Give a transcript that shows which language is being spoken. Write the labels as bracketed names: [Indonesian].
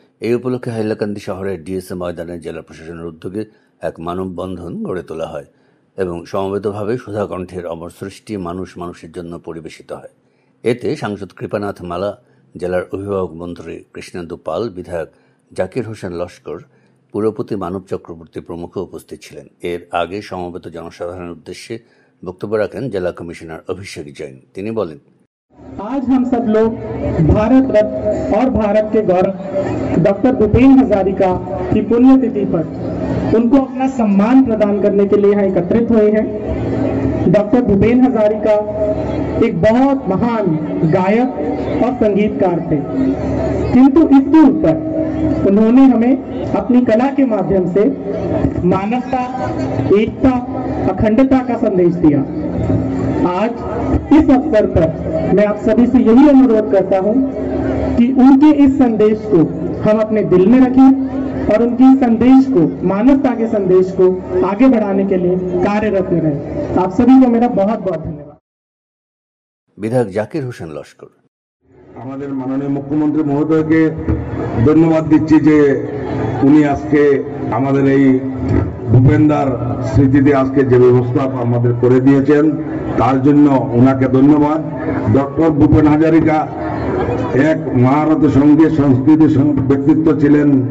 [Bangla] এই উপলক্ষে হাইলাকান্দি শহরের ডিএসএ ময়দানে জেলা প্রশাসনের উদ্যোগে এক মানববন্ধন গড়ে তোলা হয় এবং সমবেতভাবে সুধা কণ্ঠের অমর সৃষ্টি মানুষ মানুষের জন্য পরিবেশিত হয়। এতে সাংসদ কৃপানাথ মালা, জেলার অভিভাবক মন্ত্রী কৃষ্ণেন্দু পাল, বিধায়ক জাকির হোসেন লস্কর, পুরপতি মানব চক্রবর্তী প্রমুখ উপস্থিত ছিলেন। এর আগে সমবেত জনসাধারণের উদ্দেশ্যে বক্তব্য রাখেন জেলা কমিশনার অভিষেক জৈন। তিনি বলেন, [Hindi] आज हम सब लोग भारत रत्न और भारत के गौरव डॉक्टर भूपेन हजारिका की पुण्यतिथि पर उनको अपना सम्मान प्रदान करने के लिए यहाँ एकत्रित हुए हैं। डॉक्टर भूपेन हजारिका एक बहुत महान गायक और संगीतकार थे, किंतु इसके ऊपर उन्होंने हमें अपनी कला के माध्यम से मानवता, एकता, अखंडता का संदेश दिया। आज इस अवसर पर मैं आप सभी से यही अनुरोध करता हूं कि उनके इस संदेश को हम अपने दिल में रखें और उनके संदेश को, मानवता के संदेश को आगे बढ़ाने के लिए कार्यरत रहें। आप सभी को मेरा बहुत बहुत धन्यवाद। [Bangla] বিধায়ক জাকির হোসেন লস্কর, আমাদের মাননীয় মুখ্যমন্ত্রী মহোদয়কে ধন্যবাদ দিচ্ছি যে উনি আজকে আমাদের এই ভূপেনদার স্মৃতিতে আজকে যে ব্যবস্থা আমাদের করে দিয়েছেন তার জন্য ওনাকে ধন্যবাদ। ডক্টর ভূপেন হাজারিকা এক মহারথ সঙ্গীত সংস্কৃতি ব্যক্তিত্ব ছিলেন।